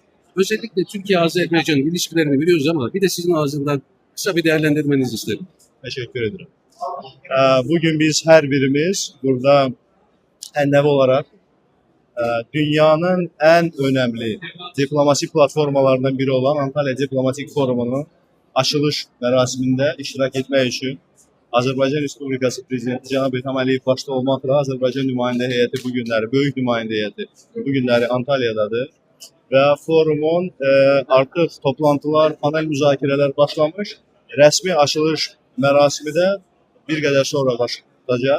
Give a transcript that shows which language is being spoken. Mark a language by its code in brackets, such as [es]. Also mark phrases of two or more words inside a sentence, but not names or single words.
[tr] Özellikle Türkiye-Azerbaycan ilişkilerini biliyoruz ama bir de sizin ağzından kısa bir değerlendirmenizi isterim. Teşekkür ederim. Bugün biz her birimiz burada endevi olarak dünyanın en önemli diplomasi platformalarından biri olan Antalya Diplomatik Forumu'nun açılış [az] mərasimində iştirak etmək üçün Azərbaycan Respublikası Prezidenti Cənab İlham Əliyev başda olmaqla Azərbaycan nümayəndə heyəti bu günləri, böyük nümayəndə heyəti bu günləri Antalyadadır. Və forumun artıq toplantılar, panel müzakirələr başlamış. Rəsmi açılış mərasimi də bir qədər sonra başlayacaq.